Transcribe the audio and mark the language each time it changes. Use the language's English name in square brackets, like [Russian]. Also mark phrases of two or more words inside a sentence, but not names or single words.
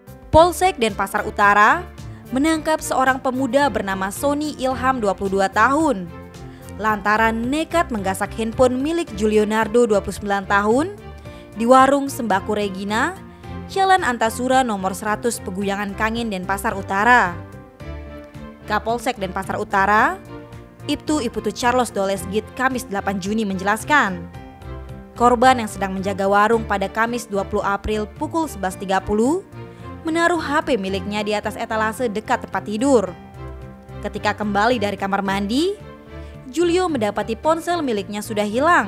[Indonesian] Polsek Denpasar Utara menangkap seorang pemuda bernama Sony Ilham 22 tahun lantaran nekat menggasak handphone milik Julionardo 29 tahun di warung Sembako Regina, Jalan Antasura nomor 100 Peguyangan Kangin, Denpasar Utara. Kapolsek Denpasar Utara, Ibtu Iputu Charles Dolesgit Kamis 8 Juni menjelaskan, korban yang sedang menjaga warung pada Kamis 20 April pukul 11.30 menaruh HP miliknya di atas etalase dekat tempat tidur. Ketika kembali dari kamar mandi, Julio mendapati ponsel miliknya sudah hilang.